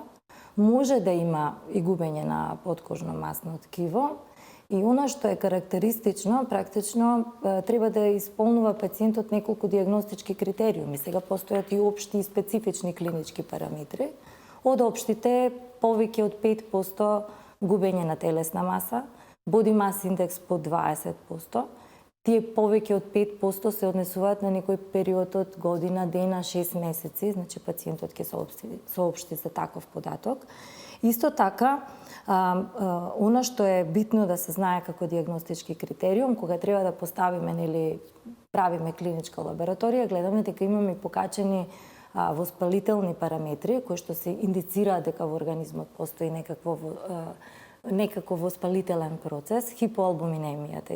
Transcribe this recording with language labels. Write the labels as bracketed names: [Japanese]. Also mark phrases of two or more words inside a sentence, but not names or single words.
[Macedonian] Може да има и губење на подкожно масно ткиво. И она што е карактеристично, практично треба да исполнува пациентот неколку диагностички критериуми. Сега постојат и општи и специфични клинички параметри. Од општите повеќе од 5% губење на телесна маса, [English] body mass index по 20%. [Macedonian] Тие повеќе од 5% се однесуваат на некој период од година, дена, 6 месеци, значи пациентот ќе соопшти за таков податок. Исто така, она што е битно да се знае како диагностички критериум, кога треба да поставиме или правиме клиничка лабораторија, гледаме дека имаме покачени воспалителни параметри кои што се индицираат дека во организмот постои некаков воспалителен процес, хипоалбуминемијата.